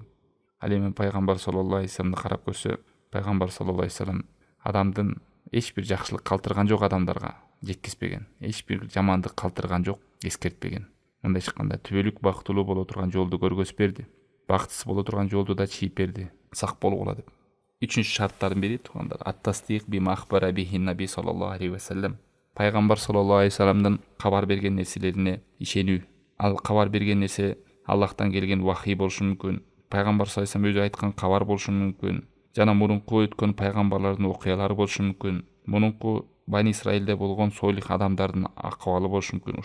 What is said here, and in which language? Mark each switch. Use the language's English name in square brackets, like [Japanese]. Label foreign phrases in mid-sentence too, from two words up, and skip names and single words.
[Kyrgyz] Ал эми пайгамбар [Arabic] صلى الله عليه وسلم [Kyrgyz] карап көрсө, пайгамбар [Arabic] صلى الله عليه وسلم [Kyrgyz] адамдын эч бир жакшылык калтырган жок, адамдарга жеткизбеген, эч бир жамандык калтырган жок, эскертпеген. Мындайча айтканда, түбөлүк бактылуу боло турган жолду көргөзүп берди. Бактысыз боло турган жолду да чийип берди, сак болгула деп. Үчүнчү шарттардын бири туугандар, [Arabic] التصديق بما أخبر به النبي صلى الله عليه وسلم. [Kyrgyz] Пайгамбар [Arabic] صلى الله عليه وسلم [Kyrgyz] кабар берген нерселерине ишенүү. Ал кабар берген нерсе Аллахтан келген вахий болушу мүмкүн, пайгамбар [Arabic] صلى الله عليه وسلم [Kyrgyz] өзү айткан кабар болушу мүмкүн, жана мурунку өткөн пайгамбарлардын окуялары болушу мүмкүн, мурунку Бани Исраилде болгон солих адамдардын акыбалы болушу мүмкүн.